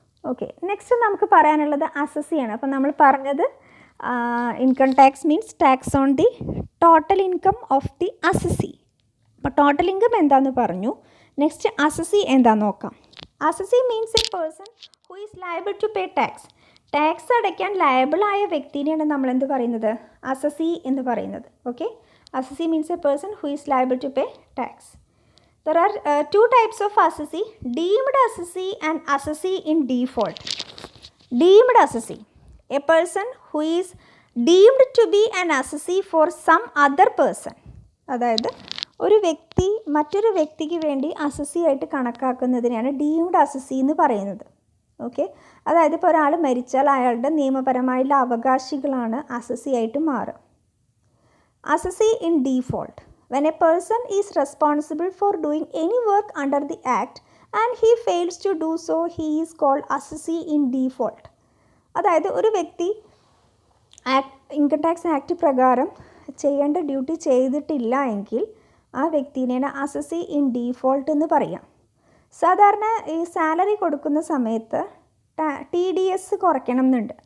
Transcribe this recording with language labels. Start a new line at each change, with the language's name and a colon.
Malayalam: Okay, next നമുക്ക് പറയാനുള്ളത് അസസിയാണ്. അപ്പോൾ നമ്മൾ പറഞ്ഞത്
English: Income tax means tax on the total income of the assessee.
Malayalam: അപ്പോൾ ടോട്ടൽ ഇൻകം എന്താണെന്ന് പറഞ്ഞു. നെക്സ്റ്റ് അസസി എന്താണെന്ന് നോക്കാം.
English: Assessee means a person who is liable to pay tax.
Malayalam: Tax അടയ്ക്കാൻ ലയബിളായ വ്യക്തിനെയാണ് നമ്മൾ എന്ത് പറയുന്നത്, അസസി എന്ന് പറയുന്നത്.
English: Okay, assessee means a person who is liable to pay tax. There are 2 types of assessee, deemed assessee and assessee in default. Deemed assessee, a person who is deemed to be an assessee for some other person.
Malayalam: അതായത് ഒരു വ്യക്തി മറ്റൊരു വ്യക്തിക്ക് വേണ്ടി assessee ആയിട്ട് കണക്കാക്കുന്നതിനാണ് deemed assessee എന്ന് പറയുന്നത്. Okay, അതായത് ഇപ്പോൾ ഒരാൾ മരിച്ചാൽ അയാളുടെ നിയമപരമായുള്ള അവകാശികളാണ് അസസി ആയിട്ട് മാറുക.
English: Assessee in default, when a person is responsible for doing any work under the act and he fails to do so, he is called assessee in default.
Malayalam: അതായത് ഒരു വ്യക്തി ഇൻകം ടാക്സ് ആക്ട് പ്രകാരം ചെയ്യേണ്ട duty ചെയ്തിട്ടില്ല എങ്കിൽ ആ വ്യക്തിനെയാണ് assessee in default എന്ന് പറയാം. സാധാരണ ഈ സാലറി കൊടുക്കുന്ന സമയത്ത് TDS കുറയ്ക്കണം എന്നുണ്ട്.